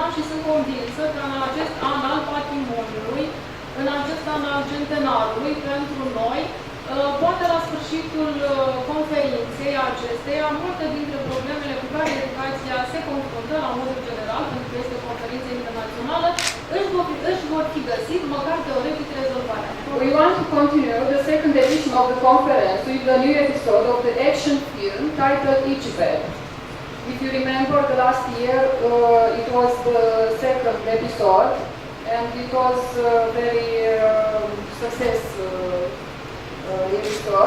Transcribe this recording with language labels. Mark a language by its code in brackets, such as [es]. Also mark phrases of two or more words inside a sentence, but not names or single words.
[ro] și sunt convinsă că în acest an al patrimoniului, în acest an al centenarului, pentru noi, poate la sfârșitul conferinței acesteia, multe dintre problemele cu care educația se confruntă la modul general, pentru că este o conferință internațională, își vor fi găsit, măcar teoretic, rezolvarea. [en] We want to continue the second edition of the conference with a new episode of the action film titled Iciped. If you remember, the last year it was the second episode, and it was very success episode.